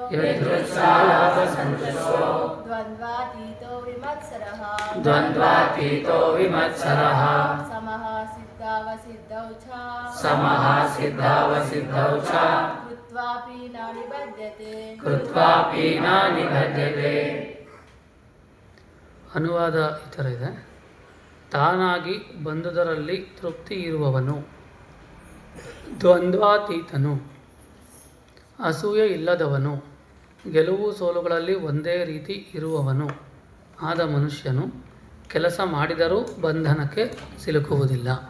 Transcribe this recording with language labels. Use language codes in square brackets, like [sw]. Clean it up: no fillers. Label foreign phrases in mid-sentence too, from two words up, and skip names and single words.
[sa] ದ್ವಂದ್ವಾತೀತೋ ವಿಮತ್ಸರಃ ಸಮಃ ಸಿದ್ಧಾವಸಿದ್ಧೌ ಚ ಸಮಃ ಸಿದ್ಧಾವಸಿದ್ಧೌ ಚ कृत्वापि न निबध्यते ಕೃತ್ವಾಪಿ ನ ನಿಬಧ್ಯತೆ. [kn] ಅನುವಾದ ಈ ಥರ ಇದೆ. ತಾನಾಗಿ ಬಂದುದರಲ್ಲಿ ತೃಪ್ತಿ ಇರುವವನು, ದ್ವಂದ್ವಾತೀತನು, ಅಸೂಯೆ ಇಲ್ಲದವನು, ಗೆಲುವು ಸೋಲುಗಳಲ್ಲಿ ಒಂದೇ ರೀತಿ ಇರುವವನು ಆದ ಮನುಷ್ಯನು ಕೆಲಸ ಮಾಡಿದರೂ ಬಂಧನಕ್ಕೆ ಸಿಲುಕುವುದಿಲ್ಲ.